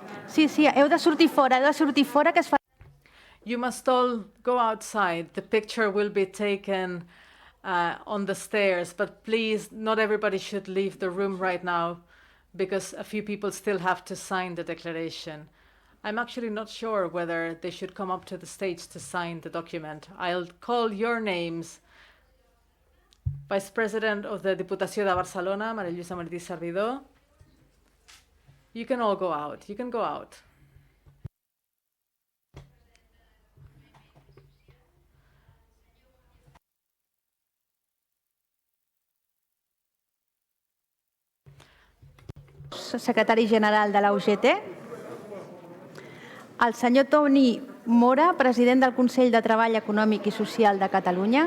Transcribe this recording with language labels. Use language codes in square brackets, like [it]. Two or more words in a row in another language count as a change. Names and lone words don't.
[ca] Sí, heu de sortir fora, que es fa... [en] You must all go outside. The picture will be taken on the stairs, but please, not everybody should leave the room right now because a few people still have to sign the declaration. I'm actually not sure whether they should come up to the stage to sign the document. I'll call your names. Vice President of the Diputació de Barcelona, Maria Lluïsa Martí Servidor. You can all go out. You can go out. [ca] Secretari general de la UGT. El senyor Toni Mora, president del Consell de Treball Econòmic i Social de Catalunya.